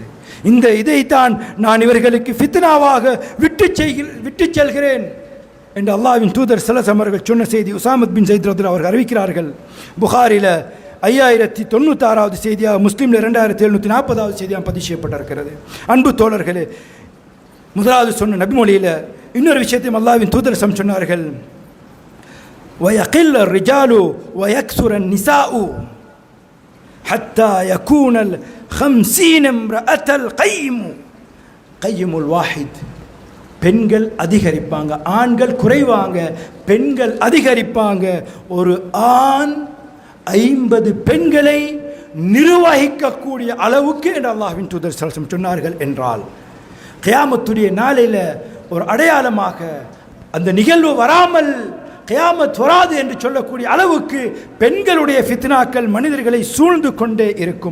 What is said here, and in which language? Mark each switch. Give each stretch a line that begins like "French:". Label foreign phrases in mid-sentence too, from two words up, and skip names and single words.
Tamil: இந்த இதைத்தான் நான் இவர்களுக்கு ஃபித்னாவாக விட்டு செல்கிறேன் என்று அல்லாஹ்வின் தூதர்
Arabic: صلى الله عليه وسلم
Tamil: அவர்கள் சொன்ன செய்தி உஸாமத் பின் ஸைத் ரலியல்லாஹு அவர்கள் அறிவிக்கிறார்கள். புகாரில் 5096வது செய்தியாக, முஸ்லிமில் 2740வது செய்தியாக பதிவு செய்யப்பட்டிருக்கிறது. அன்பு தோழர்களே, முதலாவது சொன்ன நபிமொழியில் இன்னொரு விஷயத்தையும் அல்லாஹ்வின் தூதர் சொன்னார்கள்,
Arabic: وَيَقِلَّ الرِّجَالُ وَيَكْثُرَ النِّسَاءُ حَتَّى يَكُونَ الْخَمْسِينَ امْرَأَةً الْقَيِّمُ الْوَاحِدُ.
Tamil: பெண்கள் அதிகரிப்பாங்க, ஆண்கள் குறைவாங்க, பெண்கள் அதிகரிப்பாங்க. ஒரு ஆண் 50 பெண்களை நிர்வகிக்கக்கூடிய அளவுக்கு என்று அல்லாஹ்வின் தூதர்
Arabic: صلى الله عليه وسلم
Tamil: சொன்னார்கள் என்றால், கியாமத்துடைய நாளில் ஒரு அடையாளமாக அந்த நிகழ்வு வராமல் கியாமத் வராது என்று சொல்லக்கூடிய அளவுக்கு பெண்களுடைய ஃபித்னாக்கள் மனிதர்களை சூழ்ந்து கொண்டே இருக்கும்.